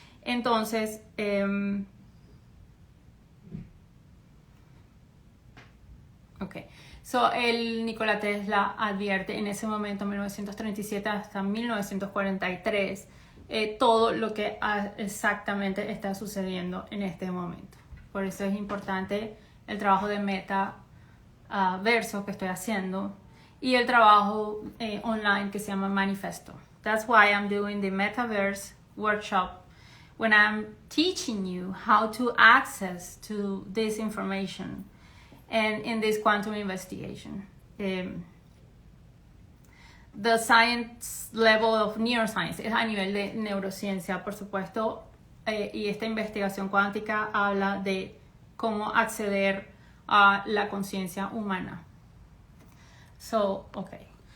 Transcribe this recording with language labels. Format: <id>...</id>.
<es>Entonces, okay, so el Nikola Tesla advierte en ese momento, 1937 hasta 1943, todo lo que exactamente está sucediendo en este momento. Por eso es importante el trabajo de metaverso que estoy haciendo y el trabajo online que se llama manifesto.</es> <en>That's why I'm doing the metaverse workshop, when I'm teaching you how to access to this information and in this quantum investigation. The science level of neuroscience</en> <es>es a nivel de neurociencia, por supuesto, y esta investigación cuántica habla de cómo acceder a la conciencia humana.</es> <en>So, okay.</en>